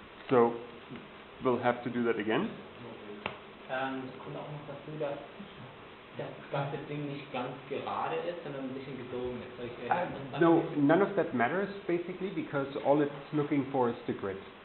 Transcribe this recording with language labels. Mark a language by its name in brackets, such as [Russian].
[English] So we'll have to do that again. [German] Kommt auch noch dazu, dass das ganze Ding nicht ganz gerade ist, sondern ein bisschen gebogen ist. [English] No, none of that matters basically because all it's looking for is the grid.